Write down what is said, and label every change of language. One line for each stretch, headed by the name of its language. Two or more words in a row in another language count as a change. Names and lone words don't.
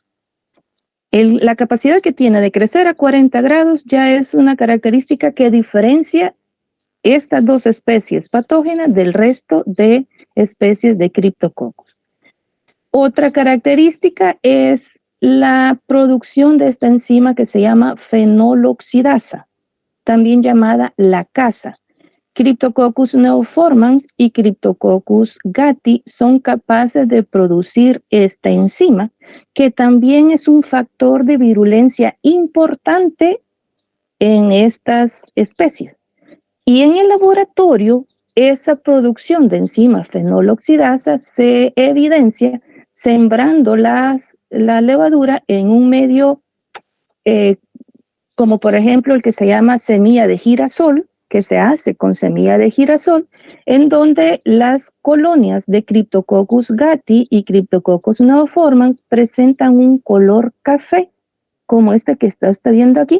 Spanish: La capacidad que tiene de crecer a 40 grados ya es una característica que diferencia estas dos especies patógenas del resto de especies de Cryptococcus. Otra característica es la producción de esta enzima que se llama fenoloxidasa, también llamada lacasa. Cryptococcus neoformans y Cryptococcus gatti son capaces de producir esta enzima, que también es un factor de virulencia importante en estas especies. Y en el laboratorio, esa producción de enzima fenoloxidasa se evidencia sembrando la levadura en un medio como por ejemplo el que se llama semilla de girasol, que se hace con semilla de girasol, en donde las colonias de Cryptococcus gatti y Cryptococcus neoformans presentan un color café, como este que está viendo aquí.